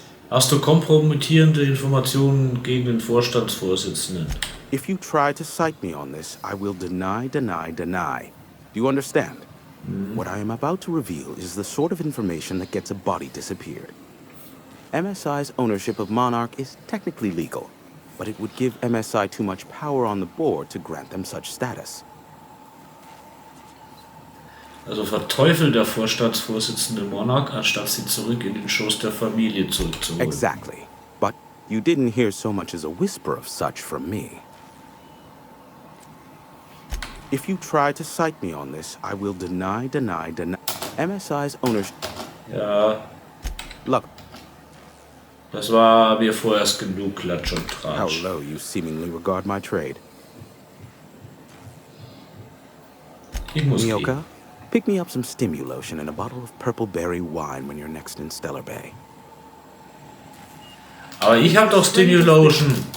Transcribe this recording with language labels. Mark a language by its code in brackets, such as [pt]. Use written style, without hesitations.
[de] Hast du kompromittierende Informationen gegen den Vorstandsvorsitzenden? [en] If you try to cite me on this, I will deny. Do you understand? What I am about to reveal is the sort of information that gets a body disappeared. MSI's ownership of Monarch is technically legal, but it would give MSI too much power on the board to grant them such status. [de] Also verteufelt der Vorstandsvorsitzende Monarch, anstatt sie zurück in den Schoß der Familie zurückzuholen. [en] Exactly. But you didn't hear so much as a whisper of such from me. If you try to cite me on this, I will deny MSI's ownership. [de] Ja. [en] Look. [de] Das war mir vorerst genug Klatsch und Tratsch. [en] How low you seemingly regard my trade. [de] Ich muss [en] Nyoka, [de] gehen. [en] pick me up some stimulotion and a bottle of purple berry wine when you're next in Stellar Bay. [de] Aber ich hab doch Stimulotion.